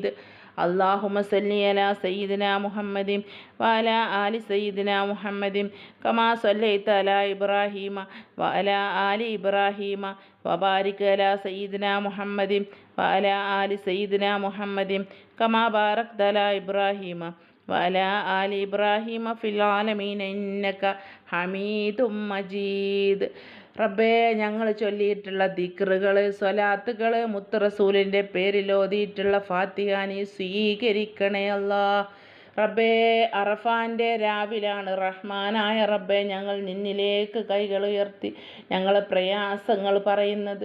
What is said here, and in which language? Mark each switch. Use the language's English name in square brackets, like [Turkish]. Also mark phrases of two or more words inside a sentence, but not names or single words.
[Arabic] اللهم صل على سيدنا محمد وعلى آل سيدنا محمد كما صليت على إبراهيم وعلى آل إبراهيم وبارك على سيدنا محمد وعلى آل سيدنا محمد كما باركت على إبراهيم وعلى آل إبراهيم في العالمين إنك حميد مجيد. [Malayalam] റബ്ബേ, ഞങ്ങൾ ചൊല്ലിയിട്ടുള്ള ദിക്റുകൾ, സ്വലാത്തുകൾ, മുത്ത് റസൂലിൻ്റെ പേരിൽ ഓതിയിട്ടുള്ള ഫാത്തിഹ നീ സ്വീകരിക്കണേ അല്ലാ. റബ്ബേ, അറഫാൻ്റെ രാവിലാണ് റഹ്മാനായ റബ്ബേ ഞങ്ങൾ നിന്നിലേക്ക് കൈകൾ ഉയർത്തി ഞങ്ങളെ പ്രയാസങ്ങൾ പറയുന്നത്.